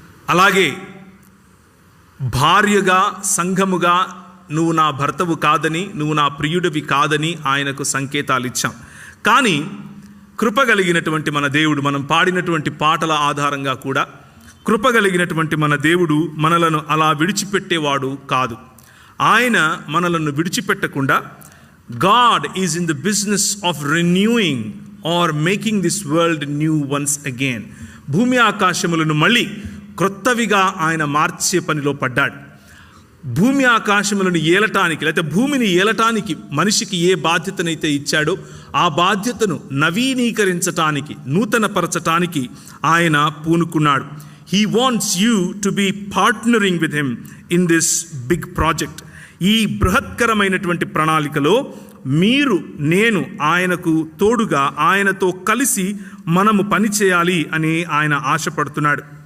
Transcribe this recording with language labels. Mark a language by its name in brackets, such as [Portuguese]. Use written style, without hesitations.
[Telugu] అలాగే భార్యగా, సంఘముగా నువ్వు నా భర్తవు కాదని, నువ్వు నా ప్రియుడివి కాదని ఆయనకు సంకేతాలు ఇచ్చాం. కానీ కృపగలిగినటువంటి మన దేవుడు, మనం పాడినటువంటి పాటల ఆధారంగా కూడా కృపగలిగినటువంటి మన దేవుడు మనలను అలా విడిచిపెట్టేవాడు కాదు. ఆయన మనలను విడిచిపెట్టకుండా, [English] God is in the business of renewing or making this world new once again. [Telugu] భూమి ఆకాశములను మళ్ళీ క్రొత్తవిగా ఆయన మార్చే పనిలో పడ్డాడు. భూమి ఆకాశములను ఏలటానికి, లేకపోతే భూమిని ఏలటానికి మనిషికి ఏ బాధ్యతనైతే ఇచ్చాడో ఆ బాధ్యతను నవీనీకరించటానికి, నూతనపరచటానికి ఆయన పూనుకున్నాడు. [English] He wants you to be partnering with him in this big project. [Telugu] ఈ బృహత్కరమైనటువంటి ప్రణాళికలో మీరు, నేను ఆయనకు తోడుగా, ఆయనతో కలిసి మనము పనిచేయాలి అని ఆయన ఆశపడుతున్నాడు.